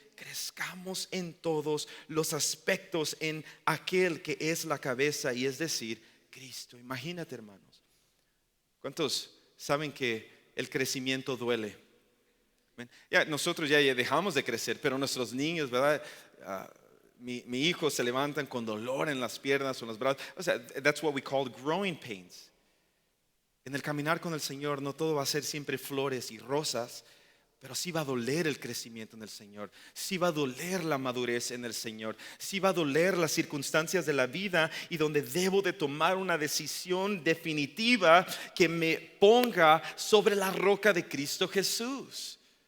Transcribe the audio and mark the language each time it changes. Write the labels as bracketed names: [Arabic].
[Spanish] Crezcamos en todos los aspectos en aquel que es la cabeza, y es decir, Cristo. Imagínate, hermanos. ¿Cuántos saben que el crecimiento duele? Ya, nosotros ya dejamos de crecer, pero nuestros niños, ¿verdad? Mi hijo se levantan con dolor en las piernas o en los brazos. O sea, [English] that's what we call growing pains. [Spanish] En el caminar con el Señor no todo va a ser siempre flores y rosas, pero sí va a doler el crecimiento en el Señor, sí va a doler la madurez en el Señor, sí va a doler las circunstancias de la vida y donde debo de tomar una decisión definitiva que me ponga sobre la roca de Cristo Jesús.